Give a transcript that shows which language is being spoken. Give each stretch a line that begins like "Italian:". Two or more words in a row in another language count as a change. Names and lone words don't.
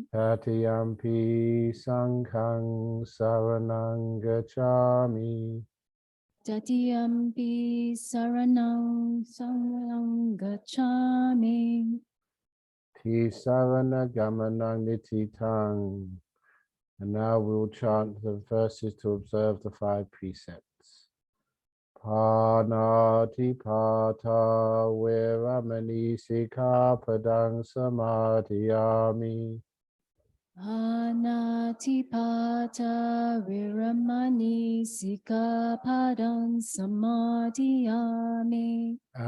Pali: Tatiyampi sanghaṃ saraṇaṃ gacchāmi. Tatiyampi saranam gacchami. Tisarana gamanaṃ nititaṃ.
English: And now we'll chant the verses to observe the 5 precepts.
Pali: Panati pata veramani sikkhapadang samadhiyami. Anatipata viramani sikkhapadang samadhiyami.